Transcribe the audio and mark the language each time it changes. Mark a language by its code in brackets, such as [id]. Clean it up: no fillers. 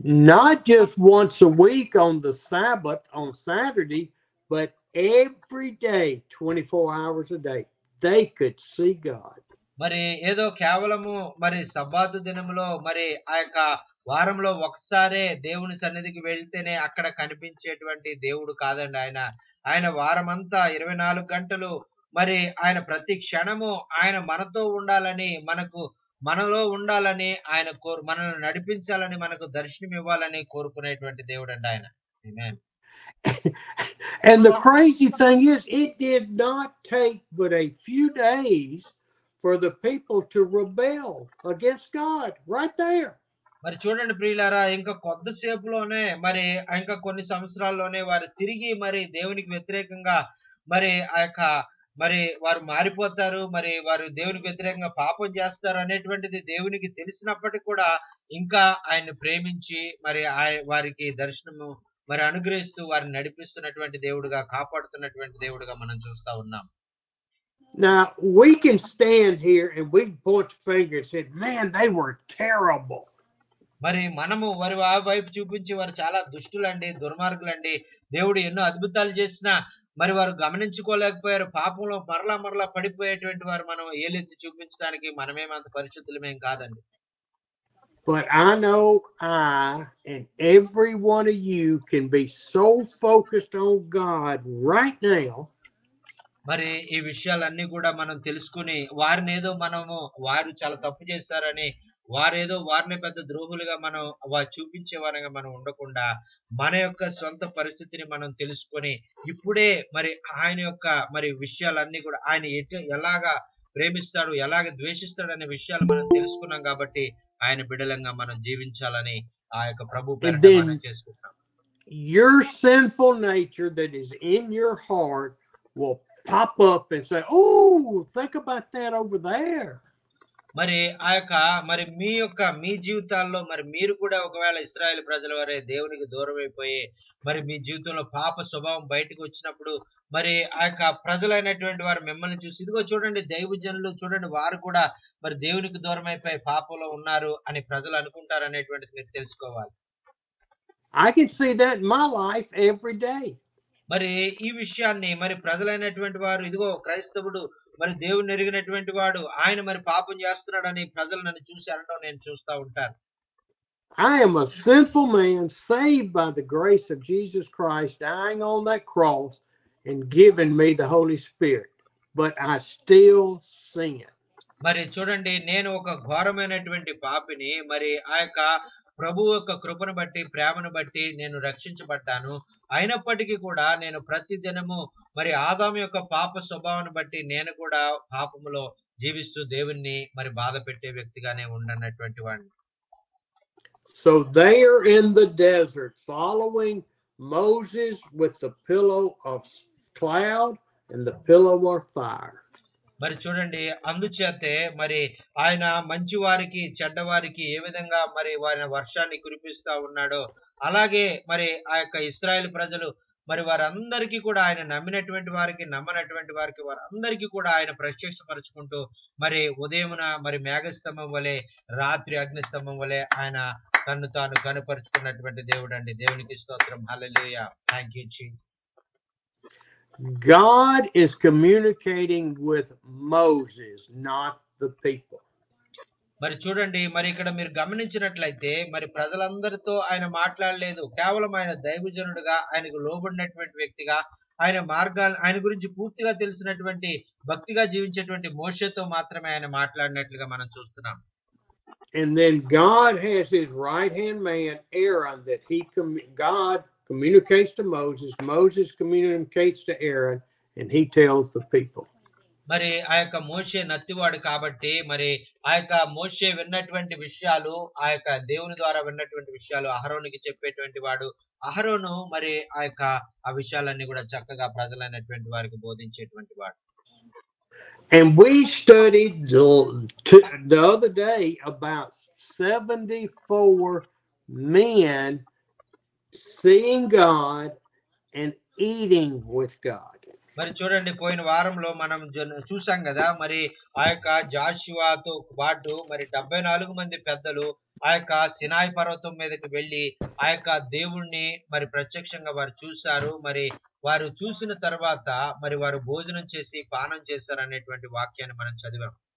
[en] Not just once a week on the Sabbath on Saturday, but every day 24 hours a day they could see God. [te] మరి ఏదో కేవలము మరి సబ్బాతు దినములో మరి ఆ యొక్క వారంలో ఒకసారే దేవుని సన్నిధికి వెళ్తేనే అక్కడ కనిపించేటువంటి దేవుడు కాదండి. ఆయన వారమంతా 24 గంటలు మరి ఆయన ప్రతి క్షణము ఆయన మనతో ఉండాలని, మనలో ఉండాలని ఆయన మనల్ని నడిపించాలని, మనకు దర్శనం ఇవ్వాలని కోరుకునేటువంటి దేవుడు అండి ఆయన. ఆమేన్. [en] And the crazy thing is, it did not take but a few days for the people to rebel against God right there. [te] మరి చూడండి ప్రియులారా, ఇంకా కొద్దిసేపులోనే మరి ఇంకా కొన్ని సంవత్సరాల్లోనే వారు తిరిగి మరి దేవునికి వ్యతిరేకంగా మరి ఆ యొక్క మరి వారు మారిపోతారు, మరి వారు దేవునికి వ్యతిరేకంగా పాపం చేస్తారు అనేటువంటిది దేవునికి తెలిసినప్పటికీ కూడా ఇంకా ఆయన్ని ప్రేమించి మరి వారికి దర్శనము మరి అనుగ్రహిస్తూ వారిని నడిపిస్తున్నటువంటి దేవుడుగా, కాపాడుతున్నటువంటి దేవుడుగా మనం చూస్తా ఉన్నాం. [en] Now we can stand here and we can point the finger and say, man, they were terrible. [te] మరి మనము వారి వైపు చూపించి వారు చాలా దుష్టులండి, దుర్మార్గులండి, దేవుడు ఎన్నో అద్భుతాలు చేసినా మరి వారు గమనించుకోలేకపోయారు, పాపంలో మరలా పడిపోయేటువంటి వారు మనం ఏలెత్తి చూపించడానికి మనమేమంత పరిశుద్ధులమేం కాదండి. [en] But I know I and every one of you can be so focused on God right now. [te] మరి ఈ విషయాలన్నీ కూడా మనం తెలుసుకుని వారు చాలా తప్పు చేశారని వారిని పెద్ద ద్రోహులుగా మనం చూపించే వారంగా మనం ఉండకుండా మన యొక్క సొంత పరిస్థితిని మనం తెలుసుకొని ఇప్పుడే మరి ఆయన యొక్క మరి విషయాలన్నీ కూడా ఆయన ఎలాగా ప్రేమిస్తాడు, ఎలాగ ద్వేషిస్తాడు అనే విషయాలు మనం తెలుసుకున్నాం కాబట్టి ఆయన బిడ్డలంగా మనం జీవించాలని ఆ యొక్క ప్రభు పేరిట మనం చేసుకుంటాం. [en] Your sinful nature that is in your heart will pop up and say, "Oh, think about that over there." [te] మరి ఆ యొక్క మీ జీవితాల్లో మరి మీరు కూడా ఒకవేళ ఇశ్రాయేలు ప్రజల వరే దేవునికి దూరం అయిపోయి మరి మీ జీవితంలో పాప స్వభావం బయటకు వచ్చినప్పుడు మరి ఆ యొక్క ప్రజలైనటువంటి వారు మిమ్మల్ని చూసి ఇదిగో చూడండి దైవజనులు చూడండి వారు కూడా మరి దేవునికి దూరం అయిపోయి పాపంలో ఉన్నారు అని ప్రజలు అనుకుంటారు అనేటువంటిది మీరు తెలుసుకోవాలి. [en] I can see that in my life every day. [te] మరి ఈ విషయాన్ని మరి ప్రజలైనటువంటి వారు ఇదిగో క్రైస్తవుడు మరి దేవుని ఎరిగినటువంటి వాడు ఆయన మరి పాపం చేస్తున్నాడని ప్రజలు నన్ను చూసి అనడం నేను చూస్తా ఉంటాను. [en] I am a sinful man saved by the grace of Jesus Christ dying on that cross and giving me the Holy Spirit, but I still sin. [te] మరి చూడండి నేను ఒక ఘోరమైనటువంటి పాపిని మరి ఆ యొక్క ప్రభు యొక్క కృపను బట్టి ప్రేమను బట్టి నేను రక్షించబడ్డాను. అయినప్పటికీ కూడా నేను ప్రతి దినము మరి ఆదాము యొక్క పాప స్వభావాన్ని బట్టి నేను కూడా పాపములో జీవిస్తూ దేవుణ్ణి మరి బాధ పెట్టే వ్యక్తిగానే ఉండనటువంటి వాడిని. [en] So there in the desert, following Moses with the pillow of cloud and the pillow of fire. [te] మరి చూడండి అందుచేతే మరి ఆయన మంచి వారికి చెడ్డవారికి ఏ విధంగా మరి వారి వర్షాన్ని కురిపిస్తా ఉన్నాడో అలాగే మరి ఆ యొక్క ఇశ్రాయేలు ప్రజలు మరి వారందరికీ కూడా ఆయన నమ్మినటువంటి వారికి నమ్మనటువంటి వారికి వారందరికీ కూడా ఆయన ప్రత్యక్షపరుచుకుంటూ మరి ఉదయమున మరి మేఘస్తంభం వలె రాత్రి అగ్నిస్తంభం వలె ఆయన తన్ను తాను కనుపరుచుకున్నటువంటి దేవుడు అండి. దేవునికి స్తోత్రం. హల్లెలూయా. [en] Thank you Jesus. God is communicating with Moses, not the people. [te] మరి చూడండి మరి ఇక్కడ మీరు గమనించినట్లయితే మరి ప్రజలందరితో ఆయన మాట్లాడలేదు. కేవలం ఆయన దైవజనుడుగా ఆయనకు లోబడినటువంటి వ్యక్తిగా ఆయన మార్గాలు ఆయన గురించి పూర్తిగా తెలిసినటువంటి భక్తిగా జీవించేటువంటి మోషేతో మాత్రమే ఆయన మాట్లాడినట్లుగా మనం చూస్తున్నాం. [en] And then God has his right hand man Aaron that God communicates to Moses, Moses communicates to Aaron, and he tells the people. [te] మరి ఆ యొక్క మోషే నత్తివాడు కాబట్టి మరి ఆ యొక్క మోషే విన్నటువంటి విషయాలు ఆ యొక్క దేవుని ద్వారా విన్నటువంటి విషయాలు అహరోనుకి చెప్పేటువంటి వాడు. అహరోను మరి ఆ యొక్క ఆ విషయాలన్నీ కూడా చక్కగా ప్రజలైనటువంటి వారికి బోధించేటువంటి వాడు. [en] And we studied the other day about 74 men seeing God and eating with God. [te] మరి చూడండి పోయిన వారంలో మనం చూసాం కదా మరి ఆ యొక్క జాషువాతో పాటు మరి 74 మంది పెద్దలు ఆ యొక్క సినాయి పర్వతం మీదకి వెళ్ళి ఆ యొక్క దేవుణ్ణి మరి ప్రత్యక్షంగా వారు చూశారు. మరి వారు చూసిన తర్వాత మరి వారు భోజనం చేసి పానం చేశారు అనేటువంటి వాక్యాన్ని మనం చదివాం.